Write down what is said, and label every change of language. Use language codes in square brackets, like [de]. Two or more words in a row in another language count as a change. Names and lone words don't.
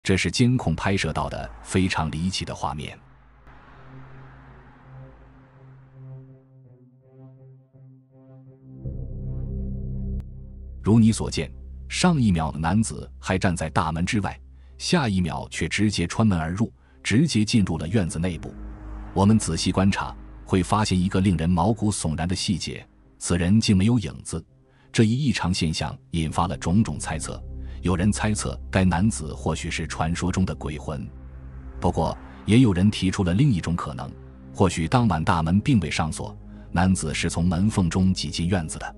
[zh] 這是監控拍攝到的非常離奇的畫面。如你所見，上一秒的男子還站在大门之外，下一秒却直接穿门而入，直接进入了院子内部。我們仔細觀察，會發現一個令人毛骨悚然的細節，此人竟沒有影子。這一異常現象引發了種種猜測，有人猜測該男子或許是傳說中的鬼魂。不過，也有人提出了另一種可能，或許当晚大門並未上锁，男子是從门縫中擠進院子的。